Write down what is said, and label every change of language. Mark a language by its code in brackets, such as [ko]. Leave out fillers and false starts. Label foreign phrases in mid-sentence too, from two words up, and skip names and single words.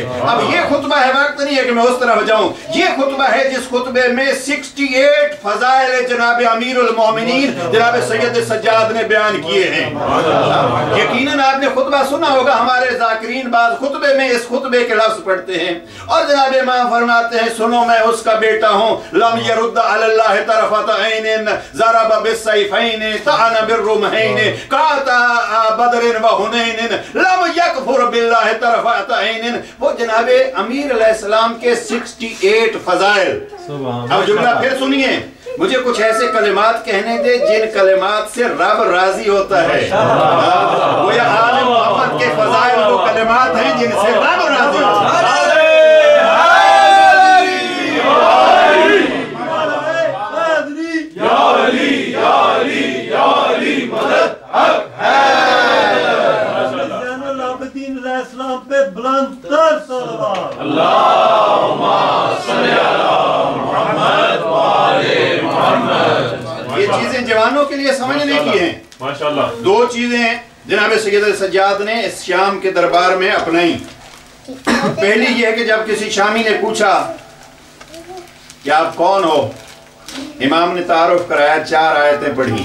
[hi] अब ये खुतबा है, वक्त नहीं है कि मैं उस तरफ जाऊं। ये खुतबा है जिस खुतबे में 68 फजाइल जनाब अमीरुल मोमिनीन जनाब सैयद सज्जाद ने बयान किए हैं। यकीनन आपने खुतबा सुना होगा। हमारे ज़ाकिरीन बाद खुतबे में इस खुतबे के लफ्ज़ पढ़ते हैं और जनाब इमाम फरमाते हैं सुनो मैं उसका बेटा हूं। [ar] لم يرد على الله طرفة عين ضرب بالسيفين طعن بالرمحين قاتل بدر وحنين لم يكفر بالله طرفة عين. [hi] वो जनाब अमीर अलैहिस्सलाम के 68 फजाइल। अब जुमला फिर सुनिए, मुझे कुछ ऐसे कलिमात कहने दे जिन कलिमात से रब राजी होता है। वो या आले मोहम्मद के फजाइल वो कलिमात हैं जिनसे रब राजी होता है। पे बुलंद तर सलवात [ar] اللهم صل على محمد وآل محمد. [hi] ये चीजें जवानों के लिए समझने की हैं। माशाअल्लाह। 2 चीजें जनाब सैयद सज्जाद ने इस शाम के दरबार में अपनाई। पहली ये है कि जब किसी शामी ने पूछा कि आप कौन हो, इमाम ने तारुफ कराया, 4 आयतें पढ़ी।